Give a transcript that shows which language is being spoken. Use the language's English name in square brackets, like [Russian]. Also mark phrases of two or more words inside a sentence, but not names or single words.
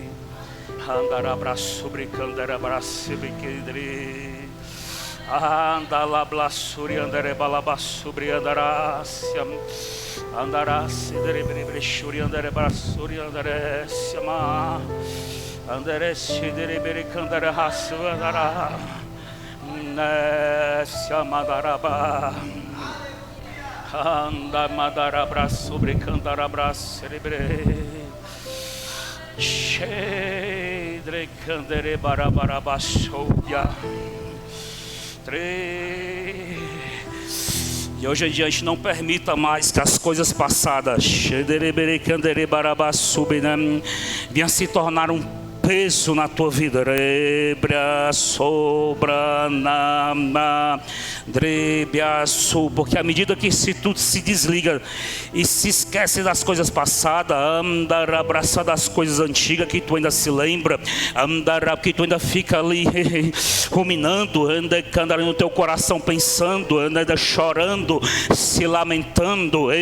[Portuguese] andarabrasuri, canderebrasuri, quedri, andalablasuri, andarebalabasuri, andarácia, andarácia, derebrechuri, andarebrasuri, andarécia, andarécia, derebere, candarahassu, andará, nécia, madarabá. Anda madarabra sobre candarabra cerebre, shedre candere barabarabashoya. E hoje em dia a gente não permita mais que as coisas passadas venham se tornar um peso na tua vida. Porque à medida que se tudo se desliga e se esquece das coisas passadas, andar abraçado das coisas antigas que tu ainda se lembra, andar que tu ainda fica ali ruminando, anda no teu coração pensando, anda chorando, se lamentando,